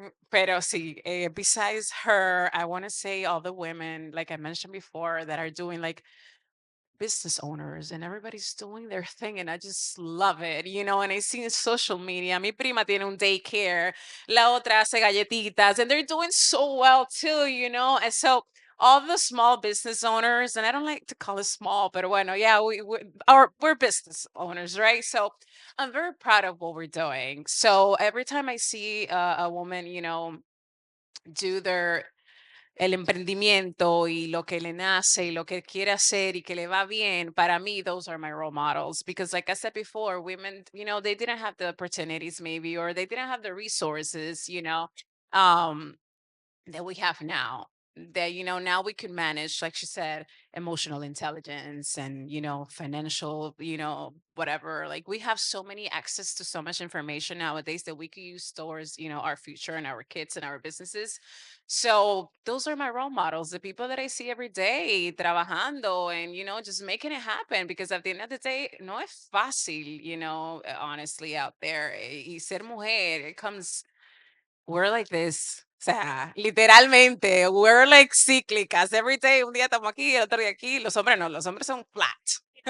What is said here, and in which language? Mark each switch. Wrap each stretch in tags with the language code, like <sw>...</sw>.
<es>Pero sí,</es> <en>besides her, I want to say all the women, like I mentioned before, that are doing like business owners and everybody's doing their thing and I just love it, and I see in social media,</en> <es>mi prima tiene un daycare, la otra hace galletitas</es> <en>and they're doing so well too, and so all the small business owners, and I don't like to call it small, but</en> <es>bueno,</es> <en>yeah, we're business owners, right? So I'm very proud of what we're doing. So every time I see a woman, do their</en> <es>el emprendimiento y lo que le nace y lo que quiere hacer y que le va bien, para mí,</es> <en>those are my role models. Because like I said before, women, they didn't have the opportunities maybe, or they didn't have the resources, um, that we have now. That, now we can manage, like she said, emotional intelligence and, financial, whatever. Like we have so many access to so much information nowadays that we can use towards, our future and our kids and our businesses. So those are my role models, the people that I see every day</en> <es>trabajando</es> <en>and, just making it happen. Because at the end of the day,</en> <es>no es fácil,</es> <en>honestly, out there.</en> <es>Y ser mujer,</es> <en>it comes, we're like this.</en> <es>O sea, literalmente,</es> <en>we're like</en> <es>cíclicas.</es> <en>Every day,</en> <es>un día estamos aquí, el otro día aquí. Los hombres no, los hombres son flat.</es>